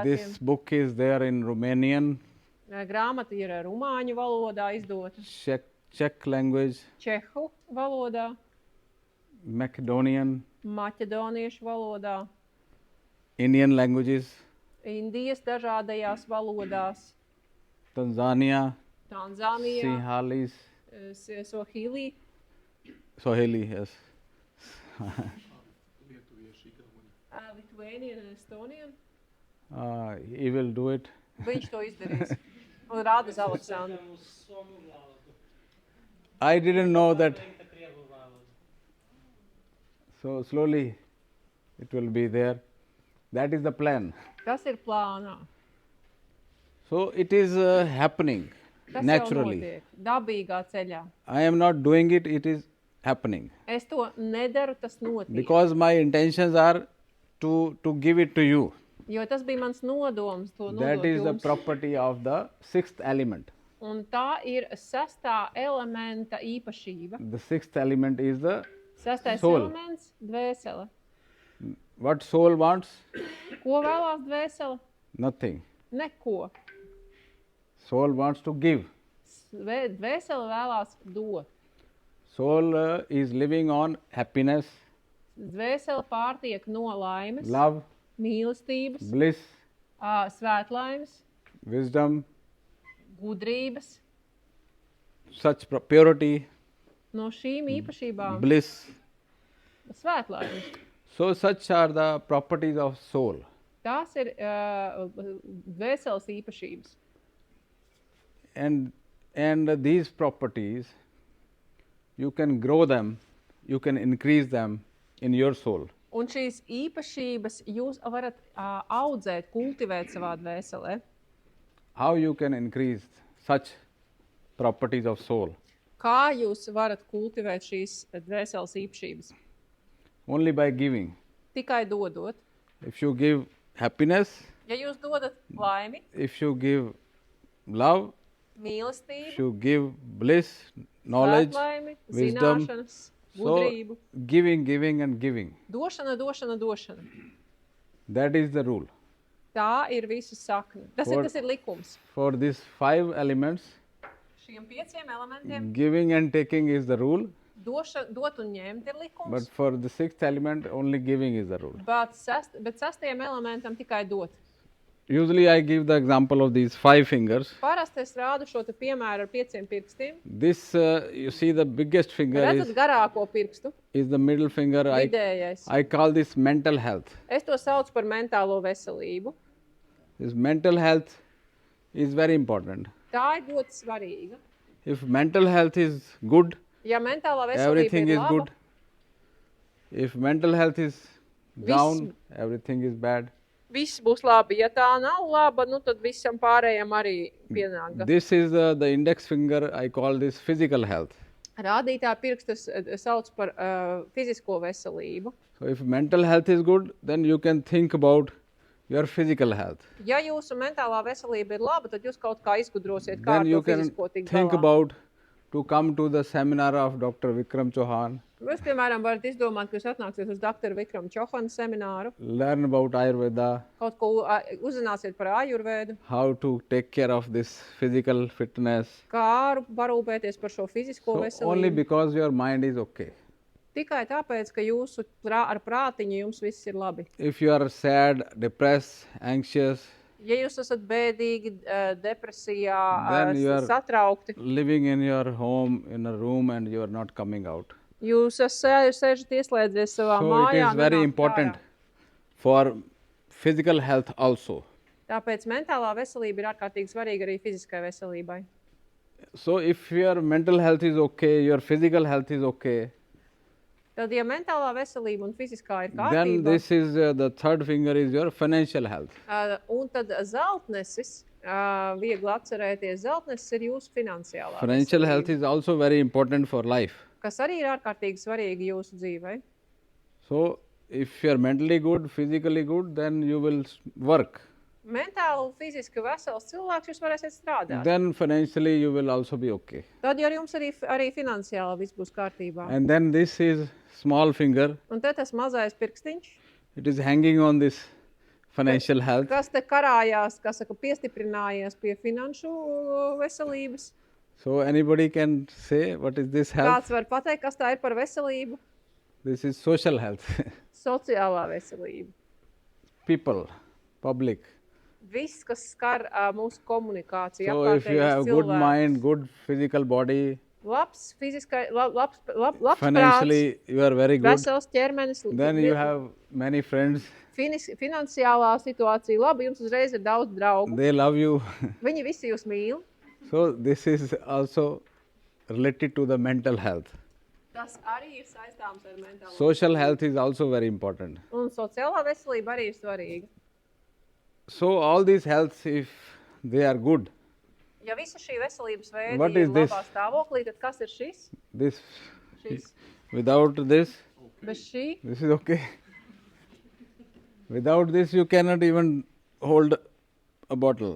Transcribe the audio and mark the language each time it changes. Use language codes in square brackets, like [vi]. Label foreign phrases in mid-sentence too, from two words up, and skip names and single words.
[en] This book is there in Romanian, [lv] Grāmata ir rumāņu valodā izdota, [en] Czech language, [lv] čehu valodā, [en] Macedonian, [lv] maķedoniešu valodā, [en] Indian languages, [lv] Indijas dažādajās valodās, [en] Tanzania, [lv] Tanzānijā, [en] Sinhalese, [lv] Sohili, [en] Swahili, yes. Lithuanian un Estonian. He will do it. [lv] Viņš to izdarīs. Un rāda uz Aleksandru. [en] I didn't know that. So slowly it will be there. That is the plan. [lv] Tas ir plānā. [en] So it is happening [lv] Tas [en] naturally. [lv] jau notiek, dabīgā ceļā. [en] I am not doing it, it is happening. [lv] Es to nedaru, tas notiek. [en] Because my intentions are to give it to you. [lv] Jo tas bija mans nodoms to [en] That [lv] nodot [en] is the [lv] jums. [en] property of the sixth element. [lv] Un tā ir sestā elementa īpašība. [en] The sixth element is the [lv] Sestais [en] Soul. [lv] elements – dvēsele. [en] what soul wants? [lv] Ko vēlās dvēsele? [en] Nothing. [lv] Neko. [en] Soul wants to give. [lv] dvēsele vēlās dot. [en] Soul is living on happiness, [lv] Dvēsele pārtiek no laimes, [en] love, [lv] mīlestības, [en] bliss, [lv] svētlaimes, [en] wisdom, [lv] gudrības, [en] such purity, [lv] no šīm īpašībām, [en] bliss. [lv] svētlaimes. [en] So such are the properties of soul. [lv] Tās ir dvēseles īpašības. [en] And these properties, you can grow them, you can increase them in your soul. [lv] Un šīs īpašības jūs varat audzēt, kultivēt savā dvēselē. [en] How you can increase such properties of soul? [lv] Kā jūs varat kultivēt šīs dvēseles īpašības? [en] Only by giving. [lv] Tikai dodot. [en] If you give happiness, [lv] Ja jūs dodat laimi, [en] if you give love, if [lv] mīlestību, [en] you give bliss, knowledge, [lv] svētlaimi, [en] wisdom, [lv] zināšanas, [en] so [lv] gudrību, [en] giving and giving. [lv] došana. [en] That is the rule. [lv] Tā ir visa sakne. Tas ir likums. [en] For these 5 elements, [lv] Šiem 5 elementiem [en] giving and taking is the rule. [lv] dot un ņemt ir likums, [en] But for the 6th element, only giving is the rule. [lv] bet 6. elementam tikai dot. [en] Usually I give the example of these 5 fingers. [lv] Parasti es rādu šo te piemēru ar 5 pirkstiem. [en] This, you see the biggest finger [lv] Redzat garāko pirkstu, [en] is the middle finger. [lv] vidējais. [en] I call this mental health. [lv] Es to saucu par mentālo veselību. [en] This mental health is very important. [lv] Tā ir ļoti svarīga. [en] If mental health is good, [lv] Ja mentālā veselība [en] everything [lv] ir [en] is [lv] laba, [en] good. If mental health is down, everything is bad. [lv] Viss būs labi. Ja tā nav laba, nu tad visam pārējiem arī pienāk. [en] This is the index finger. I call this physical health. [lv] Rādītā pirkstus sauc par fizisko veselību. [en] So if mental health is good, then you can think about your physical health. [lv] Ja jūsu mentālā veselība ir laba, tad jūs kaut kā izgudrosiet, kā ar [en] Then you [lv] to [en] can [lv] fizisko tikt [en] think [lv] galā. [en] about to come to the seminar of Dr. Vikram Chauhan, [lv] Jūs, piemēram, varat izdomāt, ka jūs atnāksiet uz Dr. Vikram Chauhana semināru, [en] learn about Ayurveda, [lv] kaut ko uzzināsiet par Ājurvēdu, [en] how to take care of this physical fitness. [lv] kā parūpēties par šo fizisko [en] So only [lv] veselību. [en] because your mind is okay. [lv] Tikai tāpēc, ka jūsu ar prātiņu jums viss ir labi. [en] If you are sad, depressed, anxious, [lv] Ja jūs esat bēdīgi, depresijā, [en] Then you are- [lv] satraukti, [en] living in your home in a room and you are not coming out. [lv] jūs sēžat ieslēdzies savā [en] So [lv] mājā. [en] it is very [lv] nenākat [en] important [lv] ārā. [en] for physical health also. [lv] Tāpēc mentālā veselība ir ārkārtīgi svarīga arī fiziskai veselībai. [en] So if your mental health is okay, your physical health is okay, [lv] Tad, ja mentālā veselība un fiziskā ir [en] then [lv] kārtībā, [en] this is the 3rd finger is your financial health. [lv] Un tad zeltnesis, viegli atcerēties, zeltnesis ir jūsu finansiālā [en] Financial health [lv] veselība, [en] is also very important for life. [lv] kas arī ir ārkārtīgi svarīga jūsu dzīvei. [en] So if you are mentally good, physically good, then you will work. [lv] Mentāli un fiziski vesels cilvēks jūs varēsiet strādāt. [en] Then financially you will also be okay. [lv] Tad, ja jums arī finansiāli viss būs kārtībā. [en] And then this is small finger. [lv] Un te tas mazais pirkstiņš, [en] It is hanging on this financial health. [lv] kas te karājās, kas saka, piestiprinājies pie finanšu veselības. [en] So anybody can say what is this health? [lv] Kāds var pateikt, kas tā ir par veselību? [en] This is social health. [lv] Sociālā veselība. [en] People, public. [lv] Viss, kas skar mūsu komunikāciju, [en] So if you have good mind, good physical body, [lv] labs fiziskai, labs prāts, [en] financially you are very good, [lv] vesels ķermenis, [en] then you have many friends, [lv] finansiālā situācija labi, jums uzreiz ir daudz draugu. [en] they love you. [lv] Viņi visi jūs mīl. [en] So this is also related to the mental health. [lv] Tas arī ir saistāms ar mentālo. [en] Social health is also very important. [lv] Un sociālā veselība arī ir svarīga. [en] So all these healths, if they are good, [lv] Ja visa šī veselības veida [en] What [lv] ir [en] is this? [lv] labā stāvoklī, tad kas ir šis? [en] this, [lv] Šis. [en] without this, [lv] Bez šī [en] this is okay. Without this you cannot even hold a bottle